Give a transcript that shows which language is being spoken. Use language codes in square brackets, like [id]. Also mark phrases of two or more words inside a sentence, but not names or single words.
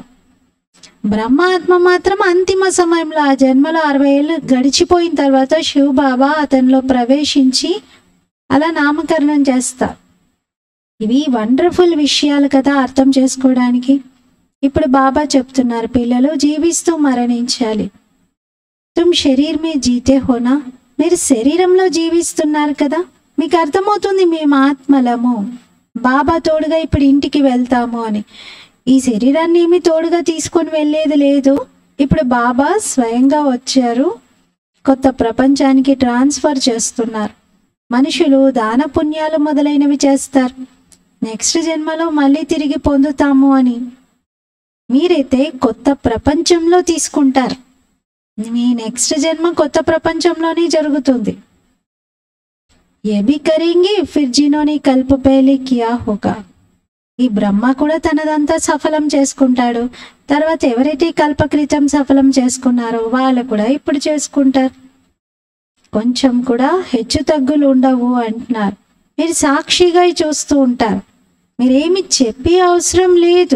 [te] బ్రహ్మ ఆత్మ మాత్రం అంతిమ సమయంలో, ఆ జన్మలో 60 ఏళ్ళు గడిచిపోయిన తర్వాత శివ్ బాబా అతనిలో ప్రవేశించి అలా నామకరణం చేస్తారు. ఇవి వండర్ఫుల్ విషయాలు కదా అర్థం చేసుకోవడానికి. ఇప్పుడు బాబా చెప్తున్నారు, పిల్లలు జీవిస్తూ మరణించాలి. [hi] तुम शरीर में जीते हो ना, [te] మీరు శరీరంలో జీవిస్తున్నారు కదా. మీకు అర్థమవుతుంది మేము ఆత్మలము, బాబా తోడుగా ఇప్పుడు ఇంటికి వెళ్తాము అని. ఈ శరీరాన్ని ఏమి తోడుగా తీసుకొని వెళ్ళేది లేదు. ఇప్పుడు బాబా స్వయంగా వచ్చారు, కొత్త ప్రపంచానికి ట్రాన్స్ఫర్ చేస్తున్నారు. మనుషులు దాన పుణ్యాలు మొదలైనవి చేస్తారు, నెక్స్ట్ జన్మలో మళ్ళీ తిరిగి పొందుతాము అని. మీరైతే కొత్త ప్రపంచంలో తీసుకుంటారు. మీ నెక్స్ట్ జన్మ కొత్త ప్రపంచంలోనే జరుగుతుంది. [hi] ये भी करेंगे फिर जिन्होंने कल्प पहले किया होगा. [te] ఈ బ్రహ్మ కూడా తనదంతా సఫలం చేసుకుంటాడు. తర్వాత ఎవరైతే కల్పక్రితం సఫలం చేసుకున్నారో వాళ్ళు కూడా ఇప్పుడు చేసుకుంటారు. కొంచెం కూడా హెచ్చు తగ్గులు ఉండవు అంటున్నారు. మీరు సాక్షిగా చూస్తూ ఉంటారు, మీరేమి చెప్పే అవసరం లేదు.